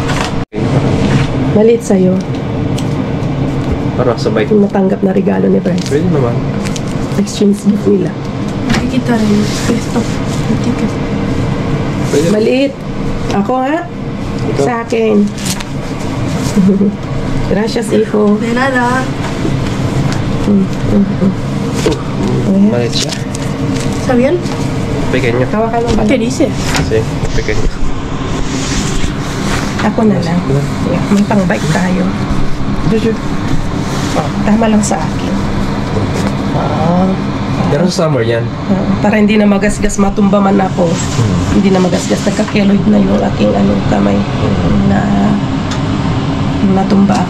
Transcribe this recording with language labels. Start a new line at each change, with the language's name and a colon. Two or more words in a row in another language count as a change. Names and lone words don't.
Filipino: Malit sa'yo. Para sabay. Yung natanggap na regalo ni Bryce. Pwede naman. Exchange gift nila. Nakikita rin. Pesto. Ticket. Pwede. Maliit. Ako ha? Ikaw. Sa akin.
Spanish: Gracias, hijo. De nada.
Filipino: Maliit siya.
Spanish: ¿Está bien? Pequeño.
Filipino: Hawakan mo ba?
Spanish: ¿Qué dice? Sí, pequeño.
Filipino: Ako na lang. Yeah, may pang-bike tayo. Oh, tama lang sa akin. Pero sa summer yan. Para hindi na magasgas, matumba man ako. Hindi na magasgas, nagka-keloid na yung aking kamay na natumba ako.